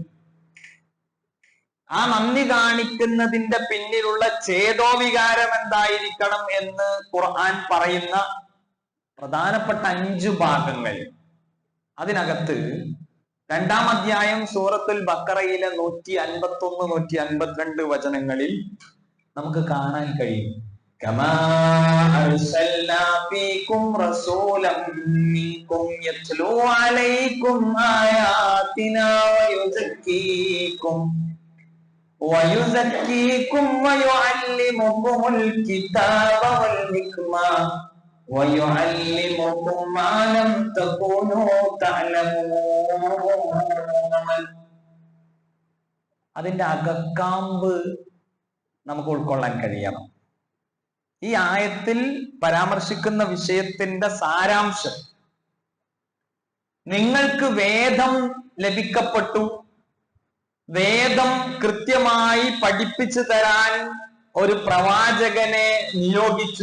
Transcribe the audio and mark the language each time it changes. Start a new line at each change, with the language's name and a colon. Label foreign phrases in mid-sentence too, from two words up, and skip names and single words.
Malayalam: ആ നന്ദി കാണിക്കുന്നതിന്റെ പിന്നിലുള്ള ചേതോവികാരം എന്തായിരിക്കണം എന്ന് ഖുർആൻ പറയുന്ന പ്രധാനപ്പെട്ട 5 ഭാഗങ്ങൾ. അതിനകത്ത് 2-ാം അധ്യായം സൂറത്തുൽ ബഖറയിലെ 151, 152 വചനങ്ങളിൽ നമുക്ക് കാണാൻ കഴിയും.
Arabic: كما أرسلنا فيكم رسولا منكم يتلو عليكم آياتنا ويزكيكم ويعلمكم الكتاب والحكمة ويعلمكم ما لم تكونوا تعلمون.
Malayalam: അതിന്റെ അകക്കാമ്പ് നമുക്ക് ഉൾക്കൊള്ളാൻ കഴിയണം. ഈ ആയത്തിൽ പരാമർശിക്കുന്ന വിഷയത്തിന്റെ സാരാംശം, നിങ്ങൾക്ക് വേദം ലഭിക്കപ്പെട്ടു, വേദം കൃത്യമായി പഠിപ്പിച്ചു തരാൻ ഒരു പ്രവാചകനെ നിയോഗിച്ചു.